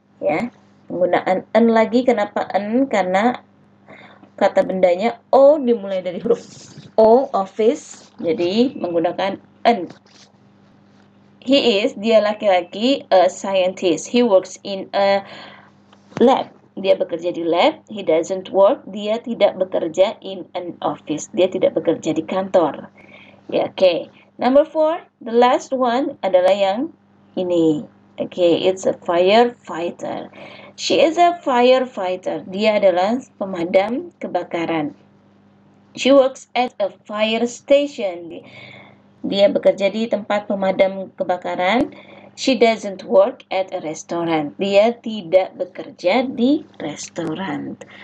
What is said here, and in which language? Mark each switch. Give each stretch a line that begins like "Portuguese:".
Indonesian: Ya, penggunaan an lagi. Kenapa an? Karena kata bendanya O dimulai dari huruf O, office. Jadi menggunakan an.
English: He is,
Indonesian: dia laki-laki,
English: a scientist. He works in a lab.
Indonesian: Dia bekerja di lab.
English: He doesn't work,
Indonesian: dia tidak bekerja
English: in an office.
Indonesian: Dia tidak bekerja di kantor. Ya, okay.
English: Number 4, the last one
Indonesian: adalah yang ini.
English: Okay, it's a firefighter. She is a firefighter.
Indonesian: Dia adalah pemadam kebakaran.
English: She works at a fire station.
Indonesian: Dia bekerja di tempat pemadam kebakaran.
English: She doesn't work at a restaurant.
Indonesian: Dia tidak bekerja di restoran.